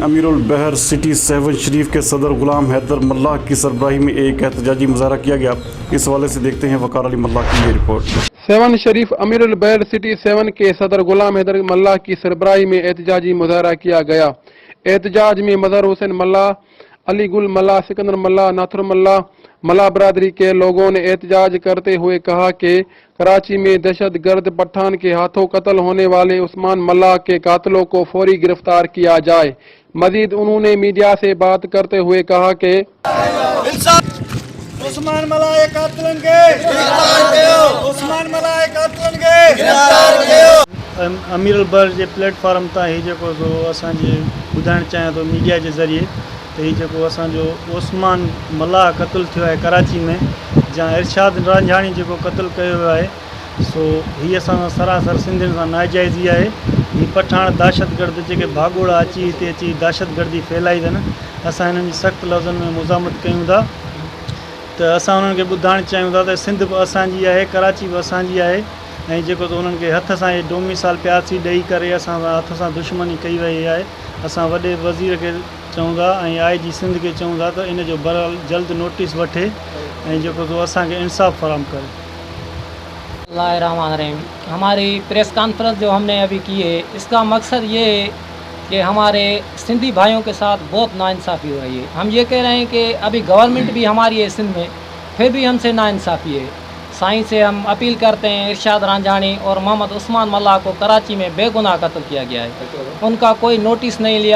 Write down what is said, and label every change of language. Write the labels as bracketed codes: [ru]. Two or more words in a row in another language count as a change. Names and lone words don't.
[ur] امیر البحر سٹی 7 شریف کے صدر غلام حیدر ملاح کی سربراہی میں ایک احتجاجی مظاہرہ کیا گیا۔ اس حوالے سے دیکھتے ہیں وقار علی ملاح کی یہ رپورٹ۔ 7 شریف امیر البحر سٹی 7 کے صدر غلام حیدر ملاح کی سربراہی میں احتجاجی مظاہرہ کیا گیا۔ احتجاج میں مظہر حسین ملاح، علی گل ملاح، سکندر ملاح، ناصر ملاح، ملاح برادری کے لوگوں نے احتجاج کرتے ہوئے کہا کہ کراچی میں دہشت گرد پٹھان کے ہاتھوں قتل ہونے والے عثمان ملاح کے قاتلوں کو فوری گرفتار کیا جائے۔ مزید انہوں نے میڈیا سے بات کرتے ہوئے کہا کہ عثمان ملاح کے قاتلوں کے عثمان ملاح کے قاتلوں کے گرفتار کयो۔ [sd] امیر البحر کے پلیٹ فارم تا ہی جو اساں ॿुधाइण चाहियां थो मीडिया जे ज़रिए त हीउ जेको असांजो उस्मान मलाह क़तलु थियो आहे कराची में, जा इरशाद रांझाणी जेको क़तलु कयो वियो आहे, सो हीअ असां सरासर सिंधियुनि सां नाजाइज़ी आहे। हीअ पठाण दहशतगर्द जेके भाॻोड़ा अची हिते अची दहशतगर्दी फैलाई अथनि, असां हिननि जी सख़्तु लफ़्ज़नि में मुज़ामत कयूं था। त असां उन्हनि खे ॿुधाइणु चाहियूं था त सिंध बि असांजी आहे, कराची बि असांजी आहे, ऐं जेको त उन्हनि खे हथ सां इहे डोमिसाइल प्यासी ॾेई करे असां सां हथ सां दुश्मनी कई वई आहे। असां वॾे वज़ीर खे चऊं था ऐं IG सिंध के चऊं था त इन जो बहरहाल जल्द नोटिस वठे ऐं जेको तो असांखे इंसाफ़ फराहम करे। [ur] بسم اللہ الرحمن الرحیم۔ ہماری پریس کانفرنس جو ہم نے ابھی کی ہے، اس کا مقصد یہ ہے کہ ہمارے سندھی بھائیوں کے ساتھ بہت ناانصافی ہو رہی ہے. ہم یہ کہہ رہے ہیں کہ ابھی گورنمنٹ بھی ہماری ہے سندھ میں، پھر بھی ہم سے ناانصافی ہے. سائیں سے ہم اپیل کرتے ہیں، ارشاد رانجھانی اور محمد عثمان ملاح کو کراچی میں بے گناہ قتل کیا گیا ہے، ان کا کوئی نوٹس نہیں لیا.